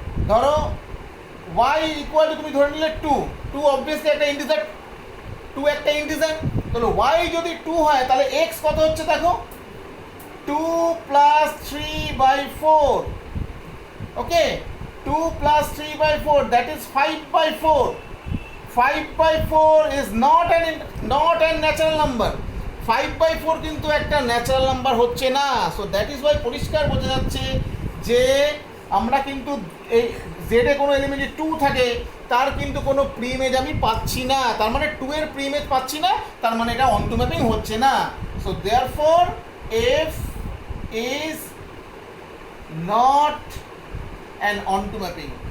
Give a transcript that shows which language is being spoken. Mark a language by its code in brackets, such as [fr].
[bn] ধরো y equal to তুমি ধরে নিলে 2, 2 অবভিয়াসলি একটা ইন্টিজার, 2 একটা ইন্টিজার, তাহলে y যদি 2 হয় তাহলে x কত হচ্ছে দেখো, 2 plus 3/4, okay, 2 plus 3/4 [en] that is [bn] 5/4. [en] 5/4 is not an natural number. [bn] 5/4 কিন্তু একটা ন্যাচারাল নাম্বার হচ্ছে না। [en] so that is why [bn] পরিষ্কার বোঝা যাচ্ছে যে আমরা কিন্তু এই জেডে কোনো এলিমেন্টে 2 থাকে তার কিন্তু কোনো প্রিইমেজ আমি পাচ্ছি না, তার মানে 2 এর প্রিইমেজ পাচ্ছি না, তার মানে এটা অনটু ম্যাপিং হচ্ছে না। [en] So therefore F is not an onto mapping.